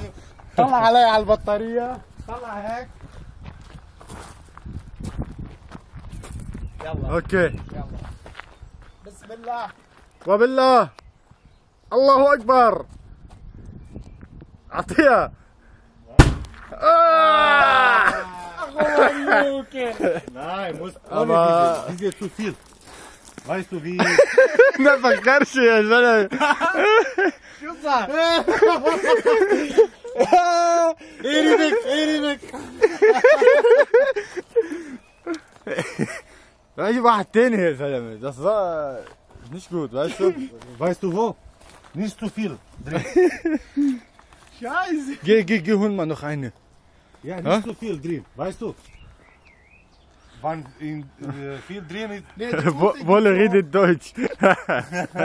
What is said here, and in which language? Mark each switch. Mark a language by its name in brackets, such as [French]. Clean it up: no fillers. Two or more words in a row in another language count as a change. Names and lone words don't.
[Arabic] طلع علي على البطارية. طلع هيك. يلا. اوكي. يلا. بسم الله. وبالله. الله اكبر. اعطيها. [German] Nein, muss Aber diese zu viel. Weißt du wie? [Arabic] ما فكرش يا زلمه. شو صار؟ [Turkish] Erimek, erimek. [Arabic] اجيب واحد تاني يا زلمه. [German] Das war nicht gut, weißt du? Weißt du wo? Nicht zu viel. Scheiße. Geh, hol mal noch eine. Ja, nicht zu viel drin. Weißt du? Wann viel drin ist. Wolle redet Deutsch.